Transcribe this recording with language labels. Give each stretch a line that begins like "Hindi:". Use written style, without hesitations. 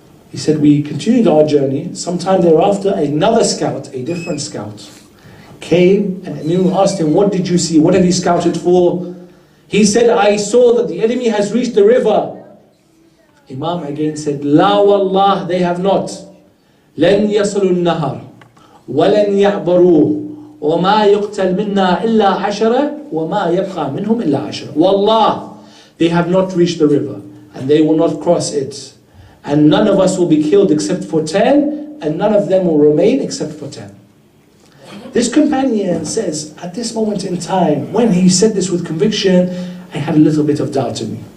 English: He said, we continued our journey. Sometime thereafter, another scout, a different scout, came and Amir asked him, what did you see? What have you scouted for? He said, I saw that the enemy has reached the river. Imam again said, La wallah, they have not.
Arabic: لن يصلوا النهر ولن يعبروه وما يقتل منا إلا عشرة وما يبقى منهم إلا عشرة.
English: Wallah, they have not reached the river and they will not cross it. And none of us will be killed except for 10, and none of them will remain except for 10. This companion says, at this moment in time, when he said this with conviction, I had a little bit of doubt in me.